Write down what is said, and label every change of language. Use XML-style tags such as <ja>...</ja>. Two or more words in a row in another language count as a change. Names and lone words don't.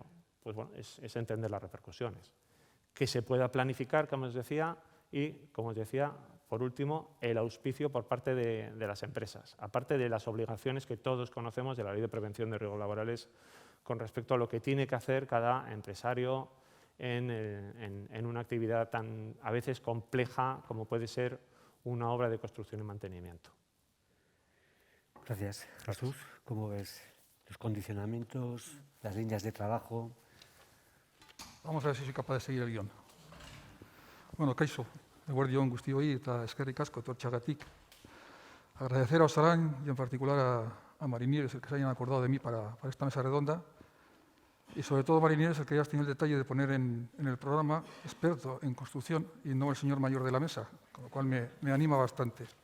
<es>Pues bueno, es entender las repercusiones. Que se pueda planificar, como os decía, y, como os decía, por último, el auspicio por parte de las empresas, aparte de las obligaciones que todos conocemos de la Ley de Prevención de Riesgos Laborales con respecto a lo que tiene que hacer cada empresario en una actividad tan a veces compleja como puede ser una obra de construcción y mantenimiento. Gracias. Jesús, ¿cómo ves los condicionamientos, las líneas de trabajo? Vamos a ver si soy capaz de seguir el guión.</es> <eu>Bueno, kaixo, eguerdion guztioi eta eskerrik asko etortxagatik.</eu> <es>Agradecer a Osalan y en particular a Marinieres el que se hayan acordado de mí para esta mesa redonda. Y sobre todo Marinieres el que hayas tenido el detalle de poner en el programa experto en construcción y no el señor mayor de la mesa, con lo cual me anima bastante.</es>